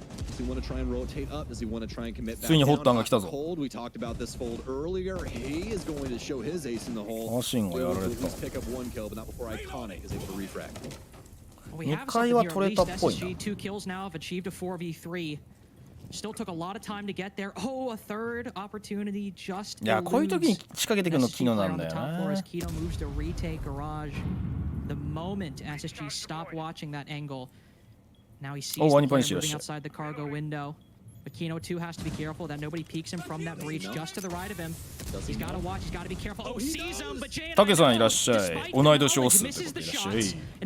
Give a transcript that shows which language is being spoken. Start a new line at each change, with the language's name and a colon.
Japanese: ついにホッタンが来たぞ。アシンがやられた。 2回は取れたっぽいな。
English: 2 kills now have achieved a 4v3. Still took a lot of time to get there. Oh, a third opportunity just
Japanese: いやこういう時に仕掛けてくるのキノなんだよな。
English: Kino moves to retake Garage. The moment SSG stopped watching that angle, now he sees the player moving outside the cargo window. But Kino too has to be careful that nobody peeks him from that breach just to the right of him. He's got to watch. He's got to be careful. Oh, sees him, but Jay
Japanese: タケさんいらっしゃい。同い年オスってことでいらっしゃい。